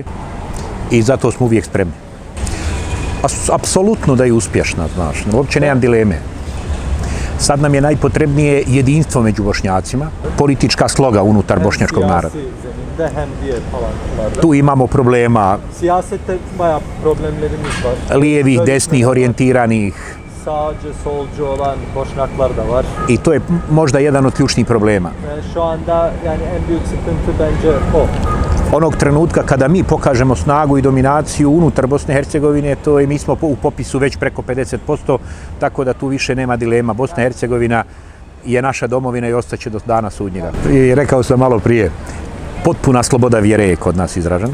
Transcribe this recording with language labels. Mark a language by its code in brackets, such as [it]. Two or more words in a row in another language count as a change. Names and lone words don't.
[bs] I zato smo uvijek spremni. Apsolutno da je uspješna, znaš, uopće nemam dileme. Sad nam je najpotrebnije jedinstvo među Bošnjacima, politička sloga unutar bošnjačkog naroda. Tu imamo problema lijevih, desnih, orijentiranih. [tr] Sağcı, solcu olan Bošnjaklar da var. [bs] I to je možda jedan od ključnih problema. [tr] Şu anda yani en büyük sıkıntı bence o. [bs] Onog trenutka kada mi pokažemo snagu i dominaciju unutar Bosne i Hercegovine, to je mi smo u popisu već preko 50%, tako da tu više nema dilema. Bosna i Hercegovina je naša domovina i ostaće do dana sudnjega. I rekao sam malo prije, Potpuna sloboda vjere je kod nas izražena.